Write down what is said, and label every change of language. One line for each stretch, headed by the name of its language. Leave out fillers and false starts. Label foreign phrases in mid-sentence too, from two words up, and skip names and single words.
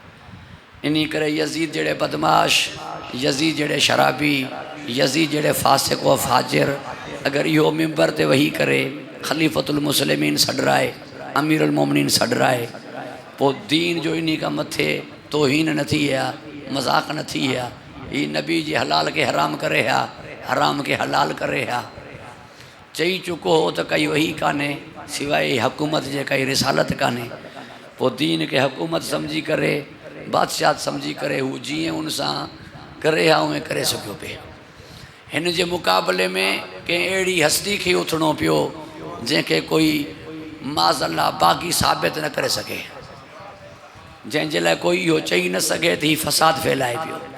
Sindhi: इन करे यज़ीद जहिड़े बदमाश, यज़ीद जहिड़े शराबी, यज़ीद जहिड़े
Arabic: فاسق و فاجر
Sindhi: अगर इहो मिंबर ते वेही करे
Arabic: خليفة المسلمين
Sindhi: सॾराए,
Arabic: أمير المؤمنين
Sindhi: सॾराए, पोइ दीन जो इन खां मथे तोहीन न थी हा, मज़ाक न थी हा। ही नबी जी हलाल के हराम करे हा, हराम के हलाल करे हा। चई चुको हो त कई वही कान्हे सिवाय हुकूमत जे, कई रिसालत कान्हे। पोइ दीन के हुकूमत सम्झी करे, बादशाह सम्झी करे हू जीअं उन सां करे हा उएं करे सघियो पे। हिन जे मुक़ाबले में कंहिं अहिड़ी हस्ती खे उथणो पियो जंहिंखे कोई माज़अल्लाह बाग़ी साबित न करे सघे, जंहिंजे लाइ कोई इहो चई न सघे त हीउ फ़साद फैलाए पियो।